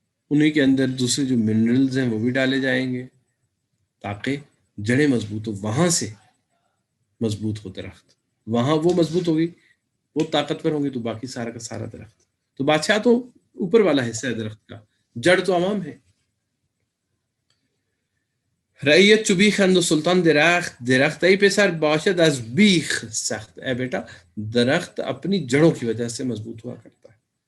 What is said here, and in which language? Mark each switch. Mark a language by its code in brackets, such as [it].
[ur] انہیں کے اندر دوسرے جو منرلز ہیں وہ بھی ڈالے جائیں گے تاکہ جڑیں مضبوط ہو. وہاں سے مضبوط ہو درخت، وہاں وہ مضبوط ہوگی، وہ طاقتور ہوں گی، تو باقی سارا کا سارا درخت. تو بادشاہ تو اوپر والا حصہ ہے درخت کا، جڑ تو عوام ہے. [fa] رعیت چو بیخند و سلطان درخت ای پسر باشد از بیخ سخت. [ur] اے بیٹا درخت اپنی جڑوں کی وجہ سے مضبوط ہوا کرتا ہے.